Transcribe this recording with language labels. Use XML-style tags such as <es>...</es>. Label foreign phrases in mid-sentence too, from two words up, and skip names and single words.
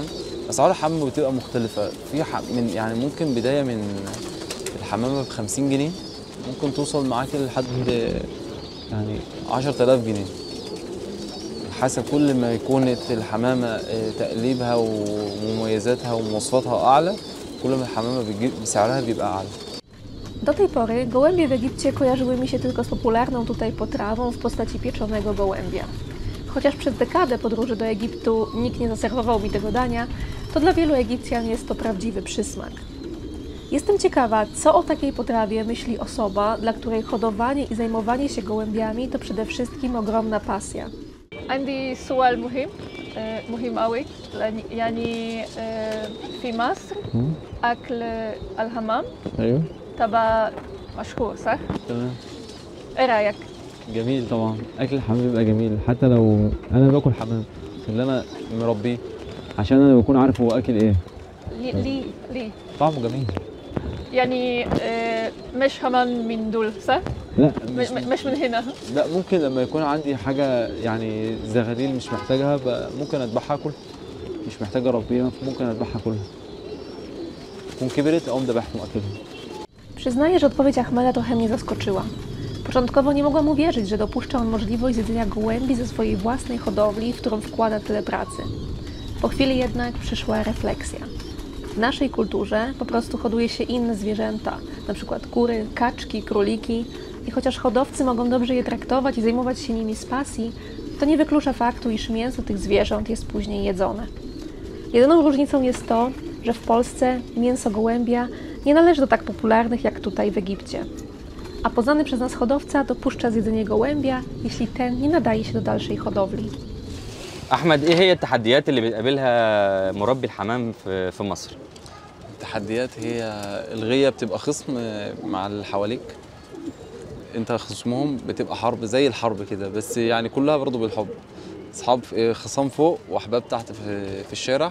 <ar>اسعار الحمام بتبقى مختلفه، في من يعني ممكن بدايه من الحمامه ب 50 جنيه ممكن توصل معاك لحد يعني 10000 جنيه، حسب كل ما يكون الحمامه تقليبها ومميزاتها ومواصفاتها اعلى، كل ما الحمامه سعرها بيبقى اعلى.</ar> <pl>Do tej pory gołębie w Egipcie kojarzyły mi się tylko z popularną tutaj potrawą w postaci pieczonego gołębia. Chociaż przez dekadę podróży do Egiptu nikt nie zaserwował mi tego dania, to dla wielu Egipcjan jest to prawdziwy przysmak. Jestem ciekawa, co o takiej potrawie myśli osoba, dla której hodowanie i zajmowanie się gołębiami to przede wszystkim ogromna pasja.</pl> <ar>عندي سؤال مهم مهم قوي يعني في مصر أكل الحمام ايوه تبع مشهور صح؟ تمام. إيه رأيك؟ جميل طبعا، اكل الحمام بيبقى جميل حتى لو انا باكل حمام اللي انا مربيه عشان انا بكون عارف هو اكل ايه. ليه؟ طعمه جميل. يعني مش حمام من دول صح؟ لا مش من هنا. لا، ممكن لما يكون عندي حاجه يعني زغاليل مش محتاجها ممكن اذبحها اكل، مش محتاج اربيها ممكن اذبحها كلها، تكون كبرت اقوم ذبحهم اكلهم.</ar> <pl>Przyznaję, że odpowiedź Ahmeda trochę mnie zaskoczyła. Początkowo nie mogłam uwierzyć, że dopuszcza on możliwość zjedzenia gołębi ze swojej własnej hodowli, w którą wkłada tyle pracy. Po chwili jednak przyszła refleksja. W naszej kulturze po prostu hoduje się inne zwierzęta, np. kury, kaczki, króliki i chociaż hodowcy mogą dobrze je traktować i zajmować się nimi z pasji, to nie wyklucza faktu, iż mięso tych zwierząt jest później jedzone. Jedyną różnicą jest to, że w Polsce mięso gołębia nie należy do tak popularnych jak tutaj w Egipcie. A poznany przez nas hodowca dopuszcza zjedzenie gołębia, jeśli ten nie nadaje się do dalszej hodowli.</pl> <ar>أحمد، إيه هي التحديات اللي بتقابلها مربي الحمام في مصر؟ التحديات هي الغية بتبقى خصم مع اللي حواليك، انت خصمهم بتبقى حرب زي الحرب كده، بس يعني كلها برضو بالحب. اصحاب خصام فوق واحباب تحت في الشارع.</ar>